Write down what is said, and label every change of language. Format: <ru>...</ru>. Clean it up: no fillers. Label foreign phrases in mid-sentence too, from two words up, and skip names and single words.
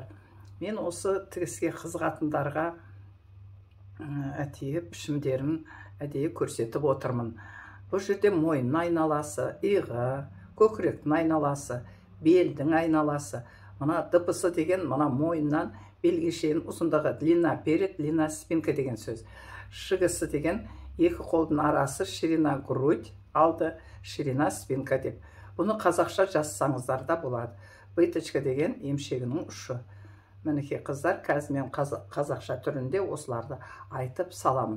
<kk>Мен осы тігіске қызығатындарға әдейі пішімдерін әдейі көрсетіп отырмын. Бұл жерде мойынның айналасы, иығы, көкіректің айналасы, белдің айналасы. Мына дыбысы деген мына мойыннан белге шейін ұзындығы</kk> <ru>длина перед, длина спинка</ru> <kk>деген сөз. Шығысы деген екі қолдың арасы,</kk> <ru>ширина грудь,</ru> <kk>алды</kk> <ru>ширина спинка</ru> <kk>деп. Бұны қазақша жазсаңыздар да болады. Быточка деген емшегінің ұшы. Мінекей қыздар, қазір мен қазақша түрінде осыларды айтып саламын.</kk>